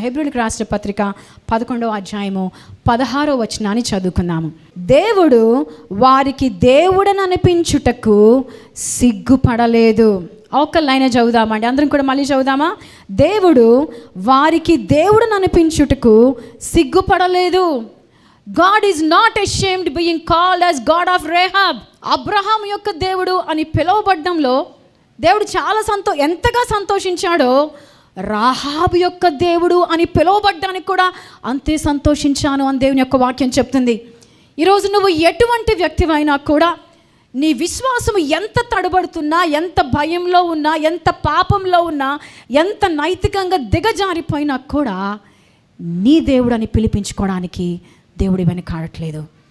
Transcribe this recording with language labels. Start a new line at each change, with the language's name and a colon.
Telugu: హెబ్రీయులకు రాసిన పత్రిక 11వ అధ్యాయము 16వ వచనాన్ని చదువుకుందాము. దేవుడు వారికి దేవుడని అనిపించుటకు సిగ్గుపడలేదు. ఒక లైన్ చదువుదామండి, అందరం కూడా మళ్ళీ చదువుదామా? దేవుడు వారికి దేవుడని అనిపించుటకు సిగ్గుపడలేదు.
English: God is not ashamed being called as God of Rahab.
Telugu: Abraham యొక్క దేవుడు అని పిలువబడ్డంలో దేవుడు చాలా ఎంతగా సంతోషించాడో, రాహాబు యొక్క దేవుడు అని పిలువబడ్డానికి కూడా అంతే సంతోషించాను అని దేవుని యొక్క వాక్యం చెప్తుంది. ఈరోజు నువ్వు ఎటువంటి వ్యక్తివైనా కూడా నీ విశ్వాసం ఎంత తడబడుతున్నా, ఎంత భయంలో ఉన్నా, ఎంత పాపంలో ఉన్నా, ఎంత నైతికంగా దిగజారిపోయినా కూడా నీ దేవుడు అని పిలిపించుకోవడానికి దేవుడు వెనకాడట్లేదు.